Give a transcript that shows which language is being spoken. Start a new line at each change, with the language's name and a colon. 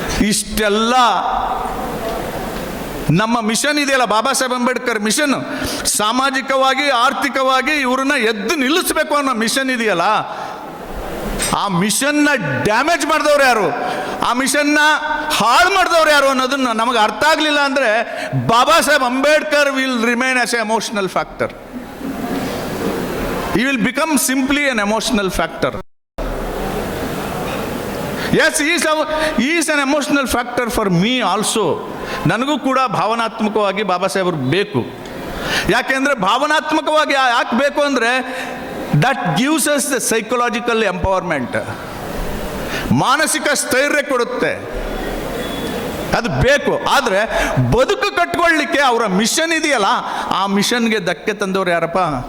Kannada: ಇಷ್ಟೆಲ್ಲ ನಮ್ಮ ಮಿಷನ್ ಇದೆಯಲ್ಲ, ಬಾಬಾ ಸಾಹೇಬ್ ಅಂಬೇಡ್ಕರ್ ಮಿಷನ್, ಸಾಮಾಜಿಕವಾಗಿ ಆರ್ಥಿಕವಾಗಿ ಇವ್ರನ್ನ ಎದ್ದು ನಿಲ್ಲಿಸಬೇಕು ಅನ್ನೋ ಮಿಷನ್ ಇದೆಯಲ್ಲ, ಆ ಮಿಷನ್ನ ಡ್ಯಾಮೇಜ್ ಮಾಡಿದವ್ರು ಯಾರು, ಆ ಮಿಷನ್ನ ಹಾಳು ಮಾಡಿದವ್ರು ಯಾರು ಅನ್ನೋದನ್ನ ನಮಗೆ ಅರ್ಥ ಆಗಲಿಲ್ಲ ಅಂದರೆ Baba Saheb Ambedkar
English: Will remain as a emotional factor. he will become simply an emotional factor. Yes, he is an emotional factor for me also.
Kannada: ನನಗೂ ಕೂಡ ಭಾವನಾತ್ಮಕವಾಗಿ ಬಾಬಾ ಸಾಹೇಬರು ಬೇಕು. ಯಾಕೆಂದರೆ ಭಾವನಾತ್ಮಕವಾಗಿ ಯಾಕೆ ಬೇಕು ಅಂದರೆ
English: that gives us the psychological empowerment,
Kannada: ಮಾನಸಿಕ ಸ್ಥೈರ್ಯ ಕೊಡುತ್ತೆ, ಅದು ಬೇಕು. ಆದರೆ ಬದುಕು ಕಟ್ಕೊಳ್ಳಿಕ್ಕೆ ಅವರ ಮಿಷನ್ ಇದೆಯಲ್ಲ, ಆ ಮಿಷನ್ಗೆ ಧಕ್ಕೆ ತಂದವರು ಯಾರಪ್ಪ?